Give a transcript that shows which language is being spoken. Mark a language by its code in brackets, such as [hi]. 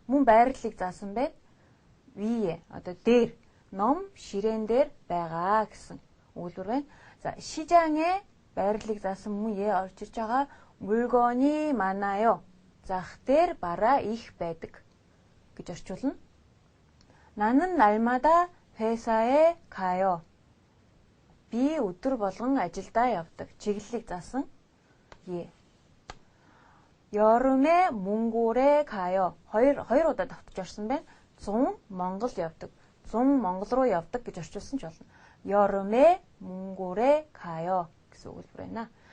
[mn] Мөн байрлалыг заасан байна. 위에 одоо дээр, ном ширээн дээр байгаа гэсэн өгүүлбэр байна. За, 시장에 байрлалыг заасан мөн е орж ирж байгаа. [ko] 물건이 많아요. [mn] зах дээр бараа их байдаг гэж орчуулна. [ko] 나는 날마다 회사에 가요. [mn] Би өдөр болгон ажилдаа явдаг. Чиглэлийг заасан е. [ko] 여름에 몽골에 가요. [mn] хоёр удаа давтаж орсон байна. Зун Монгол явдаг. Зун Монгол руу явдаг гэж орчуулсан ч болно. [ko] 여름에 몽골에 가요 [mn] гэсэн өгүүлбэр байна.